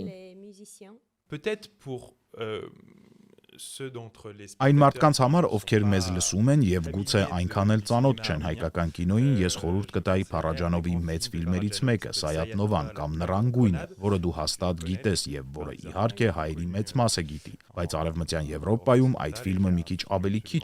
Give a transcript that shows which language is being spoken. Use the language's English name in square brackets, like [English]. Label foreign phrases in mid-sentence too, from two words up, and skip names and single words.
[French] Les musiciens. Peut-être pour ceux d'entre les [Armenian] այն [French] spectateurs [Armenian] մարդկանց համար, [French] qui [Armenian] ովքեր [French] sont [Armenian] մեզ [French] pas [Armenian] լսում են եւ գուցե [French] familiers [Armenian] այնքան էլ [French] de [Armenian] ծանոթ չեն [French] cinéma [Armenian] հայկական կինոյին, ես խորհուրդ կտայի Փարաջանովի մեծ ֆիլմերից մեկը՝ Սայաթնովան կամ Նրան գույնը, որը դու հաստատ գիտես եւ որը իհարկե հայերի մեծ մասը գիտի, բայց Արևմտյան Եվրոպայում այդ ֆիլմը մի քիչ ավելի քիչ